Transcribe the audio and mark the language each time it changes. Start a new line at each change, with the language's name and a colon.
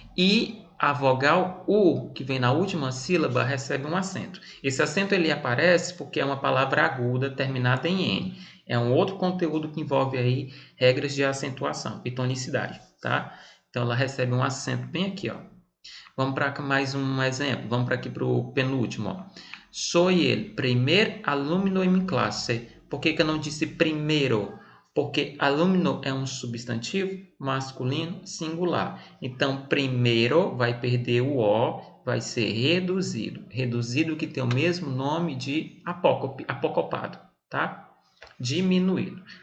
Portuguese: E a vogal U, que vem na última sílaba, recebe um acento. Esse acento ele aparece porque é uma palavra aguda terminada em N. É um outro conteúdo que envolve aí regras de acentuação e tonicidade, tá? Então ela recebe um acento bem aqui, ó. Vamos para mais um exemplo. Vamos para aqui para o penúltimo, ó.
Spanish: Soy el primer alumno en mi clase.
Portuguese: Por que eu não disse primeiro? Porque alumno é um substantivo masculino singular. Então, primeiro vai perder o O, vai ser reduzido. Reduzido que tem o mesmo nome de apocopado, tá? Diminuído.